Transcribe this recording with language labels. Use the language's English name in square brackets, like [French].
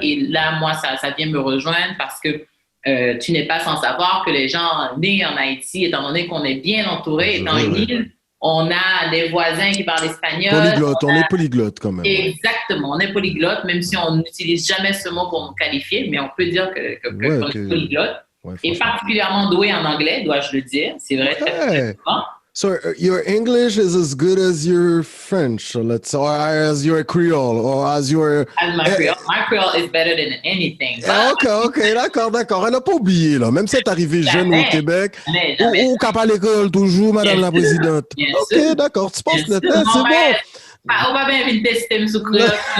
[French] Et là, moi, ça vient me rejoindre parce que tu n'es pas sans savoir que les gens nés en Haïti, étant donné qu'on est bien entouré, étant une île, on a des voisins qui parlent espagnol. Polyglotte, on est polyglotte quand même. Exactement, on est polyglotte, même si on n'utilise jamais ce mot pour nous qualifier, mais on peut dire qu'on est polyglotte. Ouais, et particulièrement doué en anglais, dois-je le dire. C'est vrai, très souvent. [English] So your English is as good as your French, or as your Creole, or as your... As my Creole. My Creole is better than anything. [French] OK, d'accord. Elle n'a pas oublié, là. Même si elle est arrivée jeune au Québec, ou qu'elle parle l'école toujours, Madame la Présidente. OK, d'accord. Tu penses le test, c'est bon. On va bien vite tester sous Creole.